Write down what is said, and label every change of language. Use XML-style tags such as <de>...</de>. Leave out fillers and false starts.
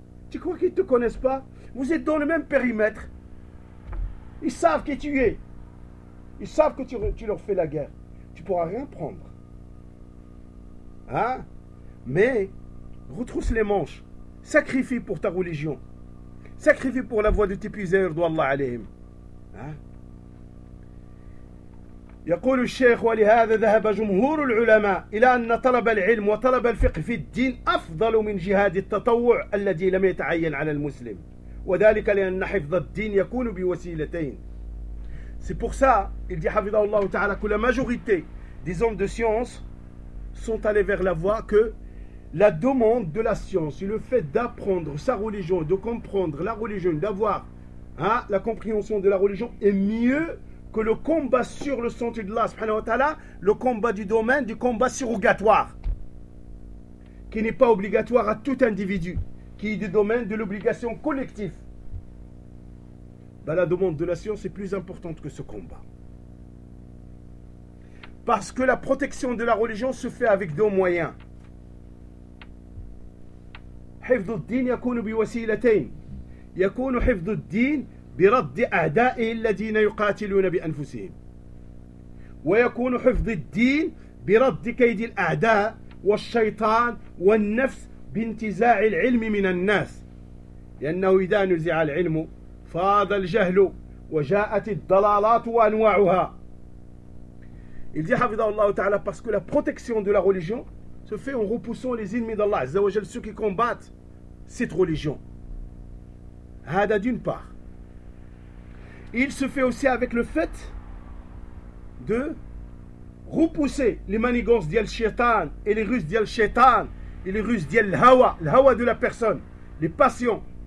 <fr>Tu crois qu'ils ne te connaissent pas? Vous êtes dans le même périmètre. Ils savent qui tu es. Ils savent que tu leur fais la guerre. Tu ne pourras rien prendre. Hein? Mais retrousse les manches. Sacrifie pour ta religion. Sacrifie pour la voie de tes puiseurs, d'Allah alayhim.</fr> <ar>يقول الشيخ ولهذا ذهب جمهور العلماء إلى أن طلب العلم وطلب الفقه في الدين أفضل من جهاد التطوع الذي لم يتعين على المسلم وذلك لأن حفظ الدين يكون بوسيلتين.</ar> <fr>C'est pour ça, il dit,</fr> <ar>حفظه الله تعالى,</ar> <fr>que la majorité des hommes de science sont allés vers la voie que la demande de la science et le fait d'apprendre sa religion, de comprendre la religion, d'avoir, hein, la compréhension de la religion est mieux que le combat sur le sentier de Allah, subhanahu wa ta'ala, le combat du domaine du combat surrogatoire, qui n'est pas obligatoire à tout individu, qui est du domaine de l'obligation collective. Ben, la demande de la science est plus importante que ce combat. Parce que la protection de la religion se fait avec deux moyens.</fr> <ar>حفظ الدين يكون بوسيلتين. يكون حفظ الدين برد أعدائه الذين يقاتلون بأنفسهم ويكون حفظ الدين برد كيد الأعداء والشيطان والنفس بانتزاع العلم من الناس لأنه إذا نزع العلم فاض الجهل وجاءت الضلالات وأنواعها.</ar> <fr>Il dit,</fr> <ar>حفظه الله تعالى,</ar> <fr>parce que la protection de la religion se fait en repoussant les ennemis d'Allah,</fr> <ar>عز وجل,</ar> <fr>ceux qui combattent cette religion. Hada d'une part. Il se fait aussi avec le fait de repousser les manigances d'Yel Shaitan et les ruses d'Yel Shaitan et les ruses d'Yel Hawa, le Hawa de la personne, les passions.</fr>